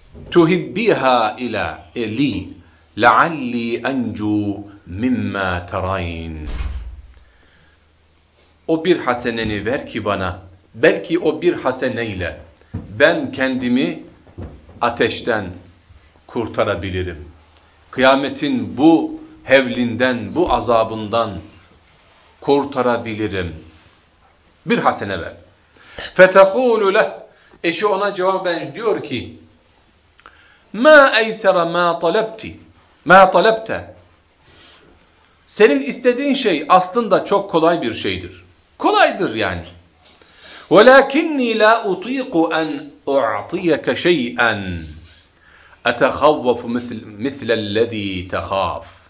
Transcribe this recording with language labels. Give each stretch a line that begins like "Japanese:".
Arabic: تُهِبِّهَا اِلَى اَلِي لَعَلِّي أَنْجُو مِمَّا تَرَيْنَ.
Turkish: O bir haseneni ver ki bana, belki o bir haseneyle ben kendimi ateşten kurtarabilirim. Kıyametin bu hevlinden, bu azabından kurtarabilirim. Bir hasene ver.
Arabic: فَتَقُولُ لَهُ.
Turkish: Eşi ona cevaben diyor ki,
Arabic: مَا اَيْسَرَ مَا طَلَبْتِ مَا طَلَبْتَ.
Turkish: Senin istediğin şey aslında çok kolay bir şeydir. Kolaydır yani.
Arabic: وَلَاكِنِّي لَا اُطِيقُ اَنْ اُعْطِيَكَ شَيْئًا اَتَخَوَّفُ مِثْلَ الَّذ۪ي تَخَافُ.